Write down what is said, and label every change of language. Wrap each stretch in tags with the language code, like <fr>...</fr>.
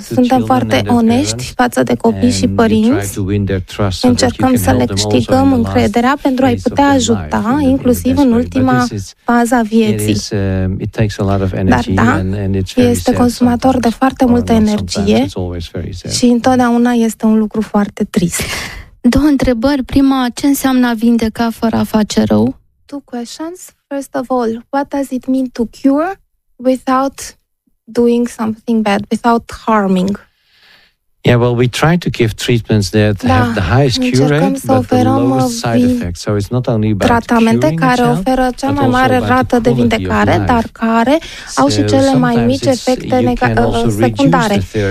<ro>Suntem foarte onești față de copii și părinți, încercăm să le câștigăm încrederea pentru a-i putea ajuta inclusiv în ultima fază a vieții. Dar da, este consumator de foarte multă energie și întotdeauna este un lucru foarte trist. Două întrebări. Prima, ce înseamnă a vindeca fără a face rău?</ro> <en>Two questions. First of all, what does it mean to cure without doing something bad, without harming? Yeah, well, we try to give treatments that have the highest cure rate, but the lowest side effects. So it's not only about</en> <ro>tratamente care</ro> <en>itself,</en> <ro>oferă cea mai mare rată de vindecare, dar care au și cele mai mici efecte secundare.</ro>